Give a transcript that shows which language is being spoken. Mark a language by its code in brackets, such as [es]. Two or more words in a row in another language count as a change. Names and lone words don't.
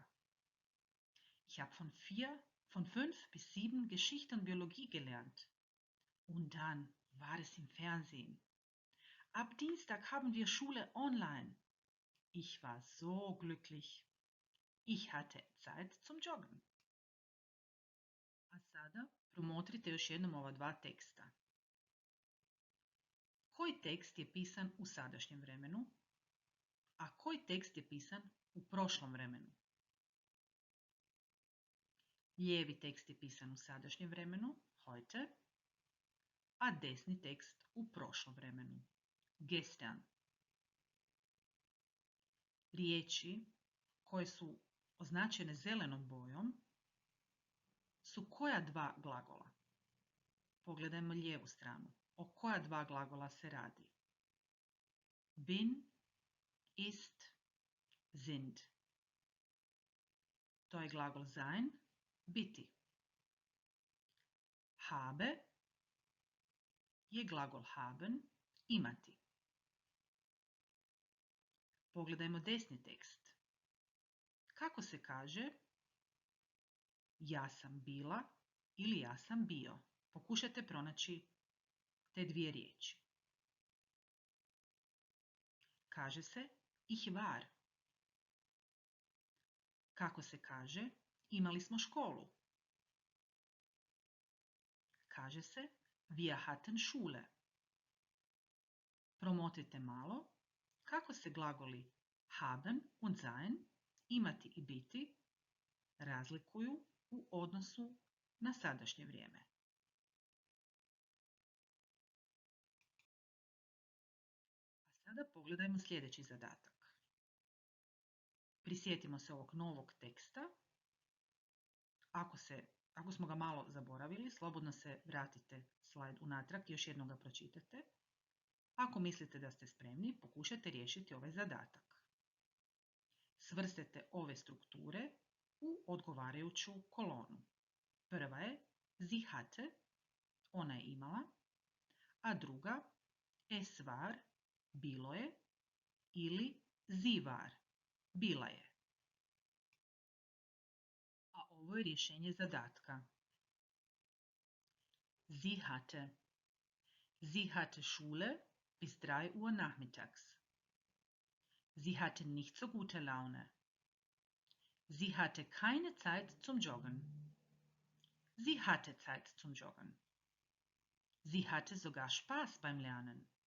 [de] Ich habe von 5 bis 7 Geschichte und Biologie gelernt. Und dann war es im Fernsehen. Ab Dienstag haben wir Schule online. Ich war so glücklich. Ich hatte Zeit zum Joggen. [hr] A sada promotrite još jednom ova dva teksta. Koji tekst je pisan u sadašnjem vremenu, a koji tekst je pisan u prošlom vremenu? Lijevi tekst je pisan u sadašnjem vremenu, heute, a desni tekst u prošlom vremenu, gestern. Riječi koje su označene zelenom bojom su koja dva glagola? Pogledajmo lijevu stranu. O koja dva glagola se radi? [de] Bin, ist, sind. [hr] To je glagol sein, biti. Habe je glagol haben, imati. Pogledajmo desni tekst. Kako se kaže ja sam bila ili ja sam bio? Pokušajte pronaći te dvije riječi. Kaže se [de] ich war. [hr] Kako se kaže imali smo školu? Kaže se [de] wir hatten Schule. [hr] Promotrite malo kako se glagoli [de] haben und sein, [hr] imati i biti, razlikuju u odnosu na sadašnje vrijeme. A sada pogledajmo sljedeći zadatak. Prisjetimo se ovog novog teksta. Ako smo ga malo zaboravili, slobodno se vratite slajd unatrag i još jednom ga pročitate. Ako mislite da ste spremni, pokušajte riješiti ovaj zadatak. Svrstete ove strukture u odgovarajuću kolonu. Prva je [de] sie hatte, [hr] ona je imala, a druga [de] es war, [hr] bilo je, ili [de] sie war, [hr] bila je. A ovo je rješenje zadatka. [de] Sie hatte. Sie hatte Schule bis 3 Uhr nachmittags. Sie hatte nicht so gute Laune. Sie hatte keine Zeit zum Joggen. Sie hatte Zeit zum Joggen. Sie hatte sogar Spaß beim Lernen.